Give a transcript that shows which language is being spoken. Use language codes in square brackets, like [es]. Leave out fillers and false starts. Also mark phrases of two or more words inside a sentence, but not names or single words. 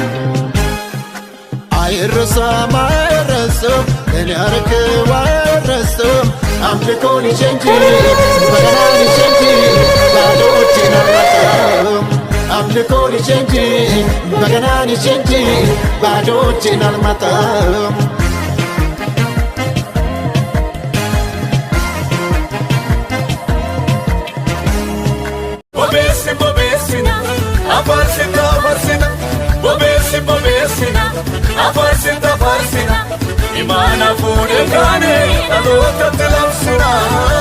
[am] አይረሳም አይረሳም እኔ ያረከው አይረሳም። አምልኮ ልጄ እንጂ በገና ልጄ እንጂ ባዶ እጄን አልመጣም። አምልኮ ልጄ እንጂ በገና ልጄ እንጂ ባዶ እጄን አልመጣም። [om] Bobeessi bobeessina afarsita afarsina bobeessi bobeessina afarsita afarsina imaana fuudhee kaane dhalootatti labsina.